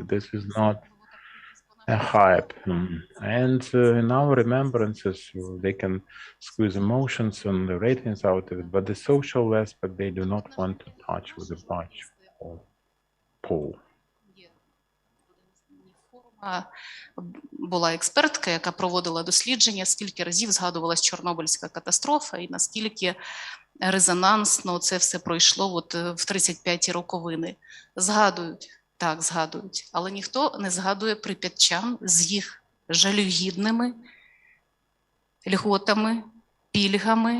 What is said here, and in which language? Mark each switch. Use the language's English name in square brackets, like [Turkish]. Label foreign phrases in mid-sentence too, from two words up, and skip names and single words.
[English] This is not a hype. And in our remembrances, they can squeeze emotions and the ratings out of it, but the social aspect, they do not want to touch with a punch or pull. [Ukrainian] була експертка, яка проводила дослідження, скільки разів згадувалась Чорнобильська катастрофа і наскільки резонансно це все пройшло от в 35-ті роковини. Згадують, так, згадують, але ніхто не згадує прип'ятчан з їх жалюгідними льготами, пільгами.